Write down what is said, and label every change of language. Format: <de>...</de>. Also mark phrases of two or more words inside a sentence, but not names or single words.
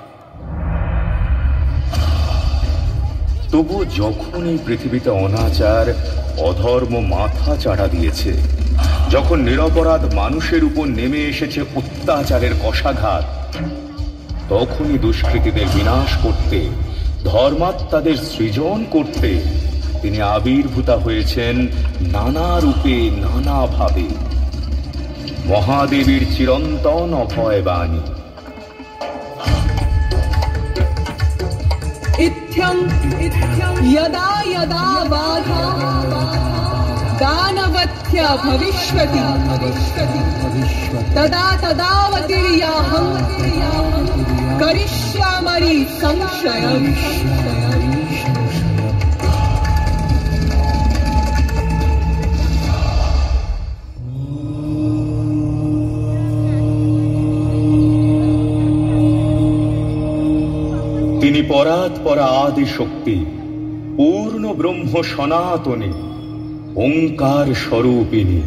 <bn>তবু যখন এই পৃথিবীতে অনাচার, অধর্ম মাথা চাড়া দিয়েছে, যখন নিরপরাধ মানুষের উপর নেমে এসেছে অত্যাচারের কষাঘাত, তখনই দুষ্কৃতীদের বিনাশ করতে, ধর্মাত্মাদের সৃজন করতে তিনি আবির্ভূতা হয়েছেন নানা রূপে, নানাভাবে। মহাদেবীর চিরন্তন অভয় বাণী।</bn> <sa>इत्थं यदा यदा बाधा दानवत्य भविष्यति तदा तदावतीर्याहं करिष्यामि संशयम्।</sa> <bn>তিনি পরাৎপরা আদি শক্তি, পূর্ণ ব্রহ্ম সনাতনী, ওঙ্কার স্বরূপিণী।</bn>